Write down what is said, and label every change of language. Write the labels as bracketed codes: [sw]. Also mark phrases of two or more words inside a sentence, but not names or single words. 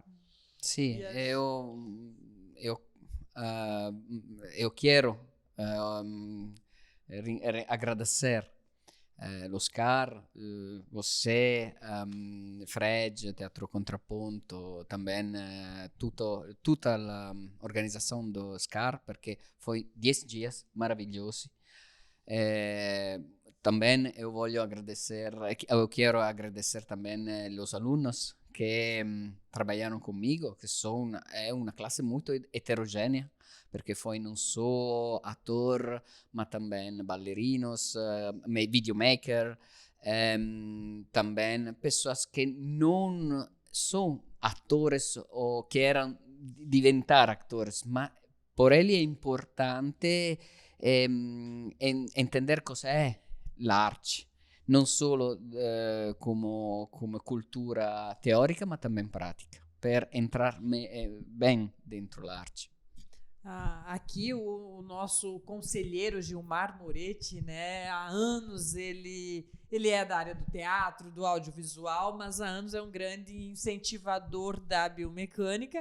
[pt] Sim, eu quero agradecer lo SCAR, você, Fred, Teatro Contraponto, também [it] tutta l'organizzazione [pt] do SCAR, [it] perché foi [pt] 10 dias maravilhosos. Também eu quero agradecer também os alunos que trabalharam comigo, que é uma classe muito heterogênea, porque foi não só ator, mas também bailarinos, videomaker, também pessoas que não são atores ou querem [it] diventar atores, [pt] mas por ele é importante [it] entender cosa è l'arte, non solo come cultura teorica, ma [pt] também prática, [it] per [pt] entrar bem [it] dentro l'arte. [pt] Aqui o nosso conselheiro Gilmar Moretti, né, há anos ele é da área do teatro, do audiovisual, mas há anos é um grande incentivador da biomecânica.